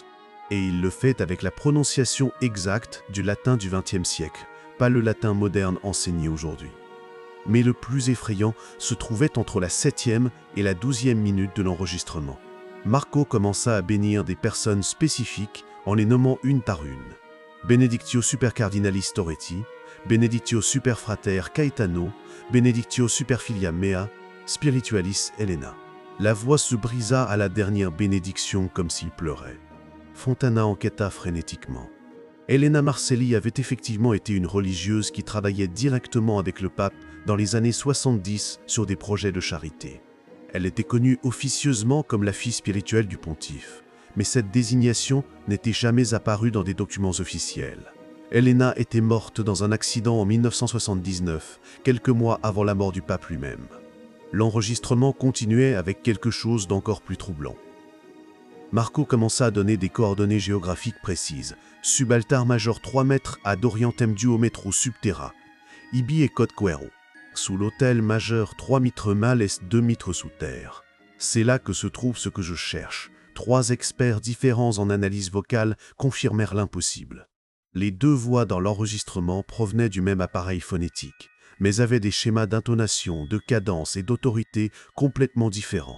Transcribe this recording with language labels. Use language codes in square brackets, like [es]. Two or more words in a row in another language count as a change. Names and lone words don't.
[fr] Et il le fait avec la prononciation exacte du latin du XXe siècle, pas le latin moderne enseigné aujourd'hui. Mais le plus effrayant se trouvait entre la 7e et la 12e minute de l'enregistrement. Marco commença à bénir des personnes spécifiques en les nommant une par une. [la] Benedictio super cardinalis Toretti, Benedictio super frater Caetano, Benedictio super filia mea, Spiritualis Helena. [fr] La voix se brisa à la dernière bénédiction comme s'il pleurait. Fontana enquêta frénétiquement. Helena Marcelli avait effectivement été une religieuse qui travaillait directement avec le pape dans les années 70 sur des projets de charité. Elle était connue officieusement comme la fille spirituelle du pontife, mais cette désignation n'était jamais apparue dans des documents officiels. Helena était morte dans un accident en 1979, quelques mois avant la mort du pape lui-même. L'enregistrement continuait avec quelque chose d'encore plus troublant. Marco commença à donner des coordonnées géographiques précises. [la] Subaltar major 3 mètres ad orientem duometro subterra, ibi et Côte Cuero. [fr] Sous l'autel majeur 3 mitres mal est 2 mitres sous terre. C'est là que se trouve ce que je cherche. 3 experts différents en analyse vocale confirmèrent l'impossible. Les 2 voix dans l'enregistrement provenaient du même appareil phonétique, mais avaient des schémas d'intonation, de cadence et d'autorité complètement différents.